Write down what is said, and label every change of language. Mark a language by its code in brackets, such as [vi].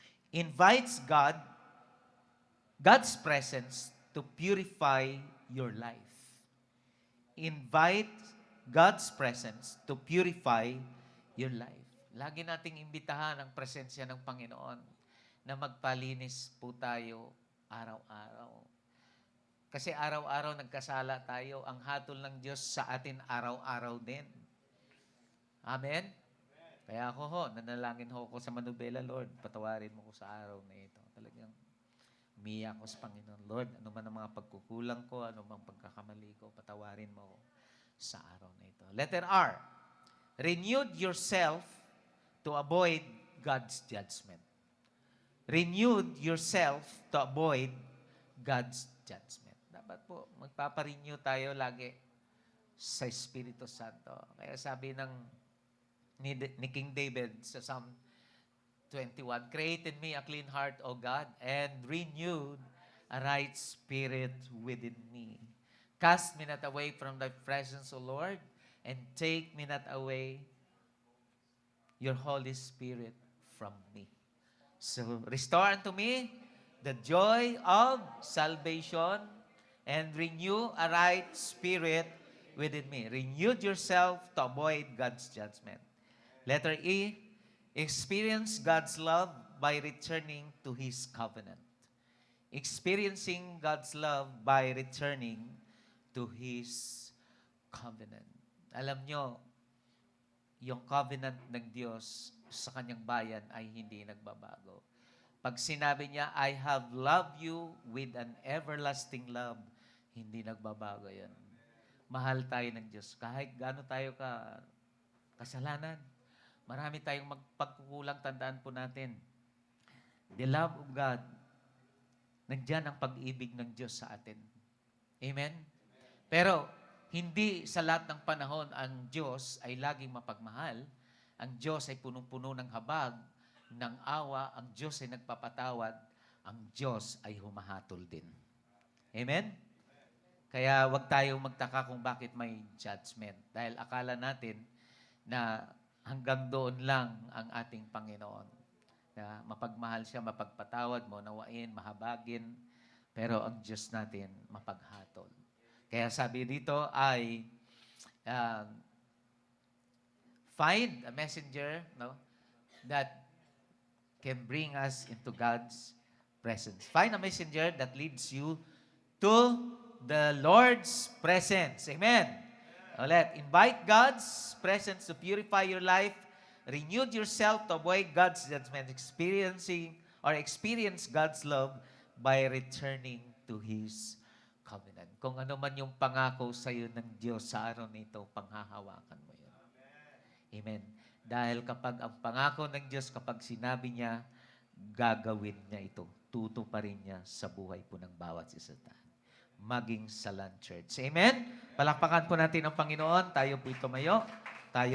[en] Invites God's presence to purify your life. Invite God's presence to purify your life. [tl] Lagi nating imbitahan ang presensya ng Panginoon na magpalinis po tayo araw-araw. Kasi araw-araw nagkasala tayo. Ang hatol ng Diyos sa atin araw-araw din. Amen? Kaya ako nanalangin ho ko sa manubela, Lord, patawarin mo ko sa araw na ito. Talagang umiyak ko sa Panginoon. Lord, ano man ang mga pagkukulang ko, ano mang pagkakamali ko, patawarin mo ko sa araw na ito. [en] Letter R. Renewed yourself to avoid God's judgment. Renewed yourself to avoid God's judgment. [tl] Dapat po, magpaparenew tayo lagi sa Espiritu Santo. Kaya sabi ni King David sa Psalm 21, [en] Create in me a clean heart, O God, and renewed a right spirit within me. Cast me not away from thy presence, O Lord, and take me not away your Holy Spirit from me. So, restore unto me the joy of salvation and renew a right spirit within me. Renew yourself to avoid God's judgment. Letter E, experience God's love by returning to His covenant. Experiencing God's love by returning to His covenant. [tl] Alam nyo, yung covenant ng Diyos sa kanyang bayan ay hindi nagbabago. Pag sinabi niya, [en] I have loved you with an everlasting love, [tl] hindi nagbabago yan. Mahal tayo ng Diyos. Kahit gaano tayo kasalanan, marami tayong magpagkukulang, tandaan po natin. [en] The love of God, [tl] nandiyan ang pag-ibig ng Diyos sa atin. Amen? Pero, hindi sa lahat ng panahon ang Diyos ay laging mapagmahal. Ang Diyos ay punong-puno ng habag, ng awa. Ang Diyos ay nagpapatawad. Ang Diyos ay humahatol din. Amen? Kaya wag tayong magtaka kung bakit may judgment. Dahil akala natin na hanggang doon lang ang ating Panginoon. Na mapagmahal siya, mapagpatawad, maunawain, mahabagin. Pero ang Diyos natin, mapaghatol. Kaya sabi dito ay [en] find a messenger, no, that can bring us into God's presence. Find a messenger that leads you to the Lord's presence. Amen. [tl] Ulit, [en] invite God's presence to purify your life. Renew yourself to avoid God's judgment. Experience God's love by returning to His covenant. [tl] Kung ano man yung pangako sa iyo ng Diyos sa araw nito, panghahawakan mo yun. Amen. Dahil kapag ang pangako ng Diyos, kapag sinabi niya, gagawin niya ito. Tutuparin niya sa buhay po ng bawat isa tayo. Maging sa Land Church. Amen? Palakpakan po natin ang Panginoon. Tayo po'y tumayo. Tayo